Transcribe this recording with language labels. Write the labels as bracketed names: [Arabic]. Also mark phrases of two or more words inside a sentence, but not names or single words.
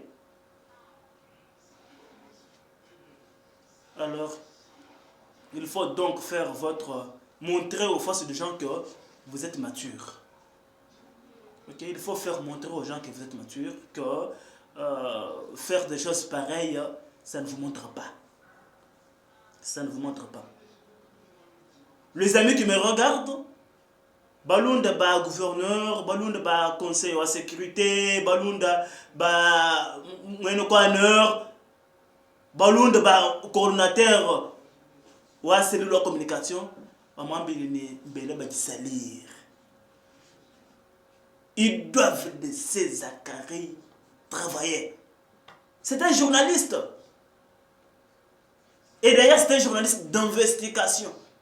[French] Alors, il faut donc faire montrer aux forces de gens que vous êtes mature. Ok? Il faut faire montrer aux gens que vous êtes mature, que faire des choses pareilles, ça ne vous montre pas. Ça ne vous montre pas. Les amis qui me regardent, [Luba-Lulua] Balunda ba gouverneur, Balunda ba [French] conseil de sécurité, [Luba-Lulua] Balunda ba moyencoaneur, Balunda ba [French] coordonnateur de cellule de communication, [Luba-Lulua] maman Béléné ba salir. [French] Ils doivent laisser Zachary travailler. C'est un journaliste. Et d'ailleurs, c'est un journaliste d'investigation.